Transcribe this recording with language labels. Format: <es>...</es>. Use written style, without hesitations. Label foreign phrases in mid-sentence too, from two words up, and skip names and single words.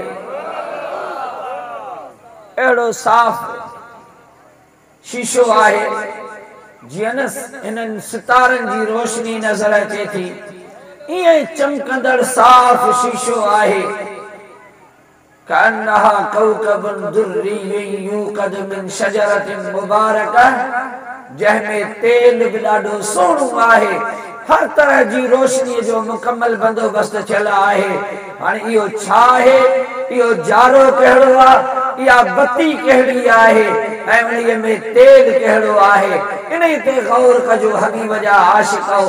<sd>अहिड़ो साफ़ शीशो आहे जीअं न हिननि सितारनि जी रोशनी नज़र अचे थी, ईअं चमकंदड़ साफ़ शीशो आहे।</sd> <ar>كأنها كوكب دري يوقد من شجرة مباركة,</ar> <sd>जंहिंमें तेल बि ॾाढो सुहिणो आहे, हर तरह जी रोशनी जो मुकम्मल बंदोबस्त थियल आहे। हाणे इहो छा आहे, इहो जारो कहिड़ो आहे, इहा बत्ती कहिड़ी आहे ऐं उन्हीअ में तेल कहिड़ो आहे, इन ते गौर कजो हबीब जा आशिक़ो।</sd>